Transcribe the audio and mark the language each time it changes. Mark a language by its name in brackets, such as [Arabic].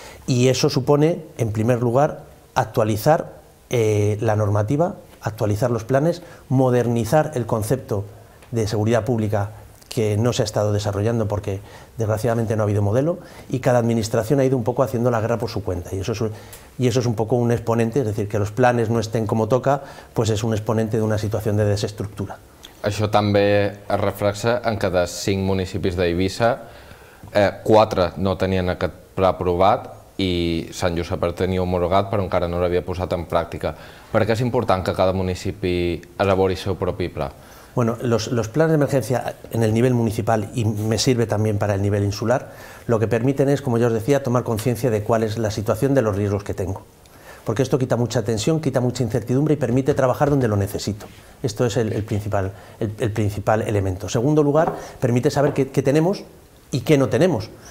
[Spanish] Y eso supone, en primer lugar, actualizar la normativa, actualizar los planes, modernizar el concepto de seguridad pública que no se ha estado desarrollando porque desgraciadamente no ha habido modelo, y cada administración ha ido un poco haciendo la guerra por su cuenta, y eso es un poco un exponente, es decir, que los planes no estén como toca, pues es un exponente de una situación de desestructura. [Catalan] Això també es reflexa en que de 5 municipis d'Eivissa, 4 no tenien aquest pla aprovat i Sant Josep el tenia homologat però encara no l'havia posat en pràctica. Per què és important que cada municipi elabori el seu propi pla? [Spanish] Bueno, los planes de emergencia en el nivel municipal, y me sirve también para el nivel insular, lo que permiten es, como ya os decía, tomar conciencia de cuál es la situación de los riesgos que tengo. Porque esto quita mucha tensión, quita mucha incertidumbre y permite trabajar donde lo necesito. Esto es el principal elemento. En segundo lugar, permite saber qué tenemos y qué no tenemos.